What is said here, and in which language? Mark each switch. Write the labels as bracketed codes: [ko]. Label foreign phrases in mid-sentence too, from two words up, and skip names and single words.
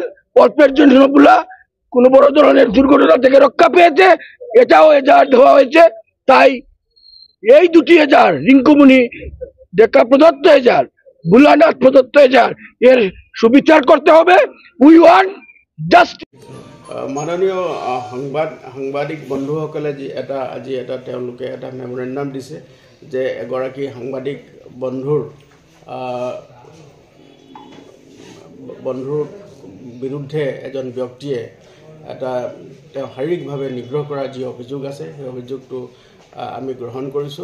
[bn] অল্পের জন্য বুলা কোনো বড় ধরনের দুর্ঘটনা থেকে রক্ষা পেয়েছে, এটাও এজাহার দেওয়া হয়েছে। তাই এই দুটি এজাহার, রিঙ্কুমণি দেখা প্রদত্ত এজাহার, বুলানাথ প্রদত্ত এজাহার, এর সুবিচার করতে হবে। [en] We want justice. [as] মাননীয় সাংবাদিক বন্ধুসকলে আজি তেওঁলোকে এটা মেমৰেণ্ডাম দিছে যে এগৰাকী সাংবাদিক বন্ধুৰ বিৰুদ্ধে এজন ব্যক্তিয়ে তেওঁ শাৰীৰিকভাৱে নিগ্ৰহ কৰাৰ যি অভিযোগ আছে সেই অভিযোগটো আমি গ্ৰহণ কৰিছোঁ।